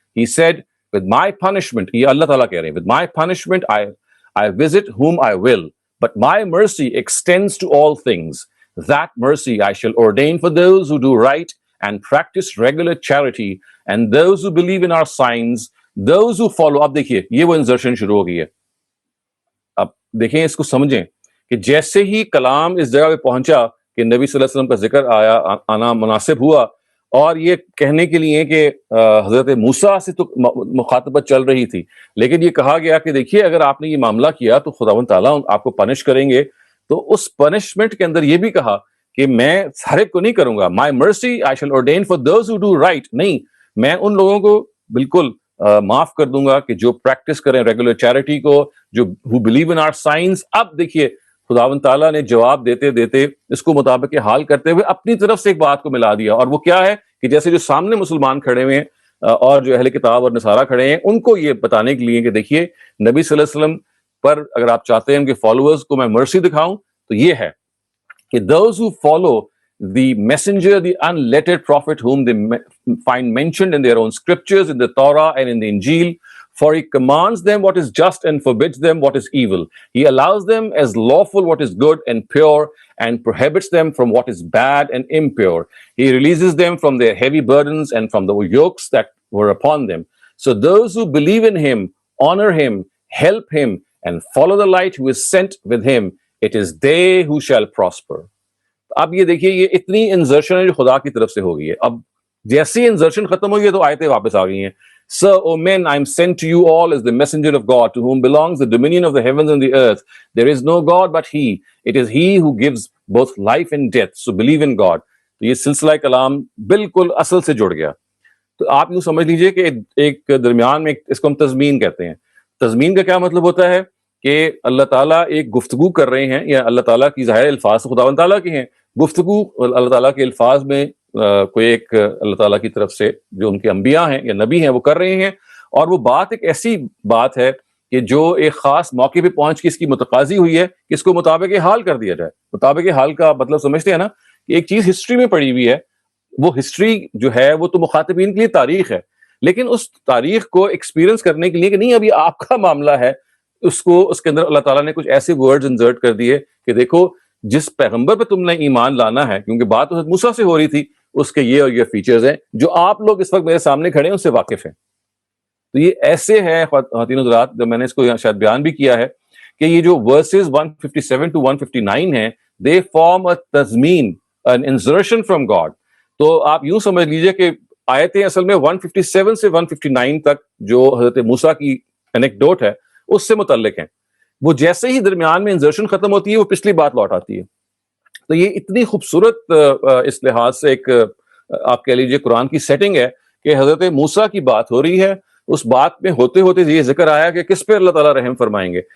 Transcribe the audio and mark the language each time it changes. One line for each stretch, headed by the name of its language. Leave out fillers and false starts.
English: He said, "With my punishment,"
Urdu: یہ اللہ تعالیٰ کہہ رہے ہیں,
English: "with my punishment I visit whom I will, but my mercy extends to all things. That mercy I shall ordain for those who do right and practice regular charity, and those who believe in our signs, those who follow."
Urdu: اب دیکھیے یہ وہ انزرشن شروع ہو گئی ہے. اب دیکھیں اس کو سمجھیں کہ جیسے ہی کلام اس جگہ پہ پہنچا کہ نبی صلی اللہ علیہ وسلم کا ذکر آنا مناسب ہوا، اور یہ کہنے کے لیے کہ حضرت موسیٰ سے تو مخاطبت چل رہی تھی، لیکن یہ کہا گیا کہ دیکھیے اگر آپ نے یہ معاملہ کیا تو خداوند تعالیٰ آپ کو پنش کریں گے. تو اس پنشمنٹ کے اندر یہ بھی کہا کہ میں ہر ایک کو نہیں کروں گا.
English: "My mercy I shall ordain for those who do right."
Urdu: نہیں، میں ان لوگوں کو بالکل معاف کر دوں گا کہ جو پریکٹس کریں ریگولر چیریٹی کو، جو
English: who believe in our signs.
Urdu: اب دیکھیے خداوند تعالیٰ نے جواب دیتے دیتے اس کو مطابق حال کرتے ہوئے اپنی طرف سے ایک بات کو ملا دیا، اور وہ کیا ہے کہ جیسے جو سامنے مسلمان کھڑے ہوئے ہیں اور جو اہل کتاب اور نصارہ کھڑے ہیں ان کو یہ بتانے کے لیے کہ دیکھیے نبی صلی اللہ علیہ وسلم پر اگر آپ چاہتے ہیں کہ فالوورز کو میں مرسی دکھاؤں تو یہ ہے کہ
English: those who follow the messenger, the unlettered prophet whom they find mentioned in their own scriptures, in the Torah and in the Injil, for he commands them what is just and forbids them what is evil. He allows them as lawful what is good and pure, and prohibits them from what is bad and impure. He releases them from their heavy burdens and from the yokes that were upon them. So those who believe in him, honor him, help him, and follow the light who is sent with him, it is they who shall prosper.
Urdu: اب یہ دیکھیے یہ اتنی انزرشن ہے جو خدا کی طرف سے ہو گئی ہے. اب جیسی انزرشن ختم ہوئی ہے تو آیتیں واپس آ گئی ہیں.
English: "Sir, O men, I am sent to you all as the messenger of God, to whom belongs the dominion of the heavens and the earth. There is no God but he. It is he who gives both life and death. So believe in God."
Urdu: تو یہ سلسلہ کلام بالکل اصل سے جڑ گیا. تو آپ یوں سمجھ لیجئے کہ ایک درمیان میں اس کو ہم تضمین کہتے ہیں. تضمین کا کیا مطلب ہوتا ہے کہ اللہ تعالیٰ ایک گفتگو کر رہے ہیں، یا اللہ تعالیٰ کی ظاہر الفاظ خداوند تعالیٰ کے ہیں. گفتگو اللہ تعالیٰ کے الفاظ میں کوئی ایک اللہ تعالیٰ کی طرف سے جو ان کے انبیاء ہیں یا نبی ہیں وہ کر رہے ہیں، اور وہ بات ایک ایسی بات ہے کہ جو ایک خاص موقع پہ پہنچ کے اس کی متقاضی ہوئی ہے کہ اس کو مطابق حال کر دیا جائے. مطابق حال کا مطلب سمجھتے ہیں نا کہ ایک چیز ہسٹری میں پڑی ہوئی ہے، وہ ہسٹری جو ہے وہ تو مخاطبین کے لیے تاریخ ہے، لیکن اس تاریخ کو ایکسپیرئنس کرنے کے لیے کہ نہیں ابھی آپ کا معاملہ ہے، اس کے اندر اللہ تعالیٰ نے کچھ ایسے ورڈز انسرٹ کر دیے کہ دیکھو جس پیغمبر پہ تم نے ایمان لانا ہے، کیونکہ بات تو حضرت موسیٰ سے ہو رہی تھی، اس کے یہ اور یہ فیچرز ہیں جو آپ لوگ اس وقت میرے سامنے کھڑے ہیں اس سے واقف ہیں. تو یہ ایسے ہے خواتین حضرات، جو میں نے اس کو شاید بیان بھی کیا ہے کہ یہ جو ورسز
English: 157 to 159
Urdu: ہیں
English: they form a تضمین an insertion from God.
Urdu: تو آپ یوں سمجھ لیجئے کہ آیتیں اصل میں 157 سے 159 تک جو حضرت موسیٰ کی انیکڈوٹ ہے اس سے متعلق ہیں. وہ جیسے ہی درمیان میں انزرشن ختم ہوتی ہے وہ پچھلی بات لوٹ آتی ہے. تو یہ اتنی خوبصورت اس لحاظ سے ایک آپ کہہ لیجئے قرآن کی سیٹنگ ہے کہ حضرت موسیٰ کی بات ہو رہی ہے, اس بات میں ہوتے ہوتے یہ ذکر آیا کہ کس پہ اللہ تعالیٰ رحم فرمائیں گے.